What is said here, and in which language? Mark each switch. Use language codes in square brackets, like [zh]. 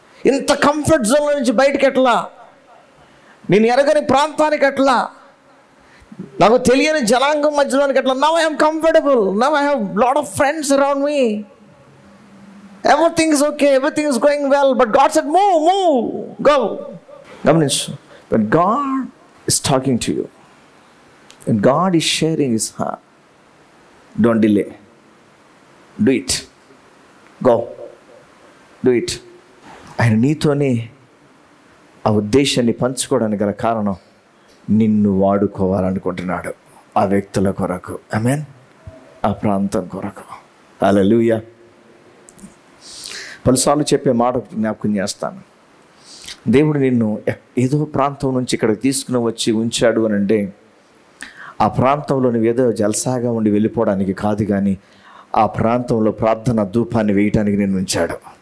[te] ఇంత కంఫర్ట్ జోన్లో నుంచి బయటకు ఎట్లా, నేను ఎరగని ప్రాంతానికి ఎట్లా, నాకు తెలియని జనాంగం మధ్యలోనికి ఎట్లా. [en] Now I'm comfortable, now I have lot of friends around me, everything is okay, everything is going well, but God said move, go. [te] Gamaninchu, [en] when God is talking to you, when God is sharing his heart, don't delay, do it, go, do it. [te] ఆయన నీతోనే ఆ ఉద్దేశాన్ని పంచుకోవడానికి గల కారణం నిన్ను వాడుకోవాలనుకుంటున్నాడు, ఆ వ్యక్తుల కొరకు, ఆమేన్, ఆ ప్రాంతం కొరకు. హల్లెలూయా. పలుసార్లు చెప్పే మాట జ్ఞాపకం చేస్తాను. దేవుడు నిన్ను ఏదో ప్రాంతం నుంచి ఇక్కడికి తీసుకుని వచ్చి ఉంచాడు అని అంటే ఆ ప్రాంతంలో నువ్వు ఏదో జల్సాగా ఉండి వెళ్ళిపోవడానికి కాదు, కానీ ఆ ప్రాంతంలో ప్రార్థన ధూపాన్ని వేయటానికి నేను ఉంచాడు.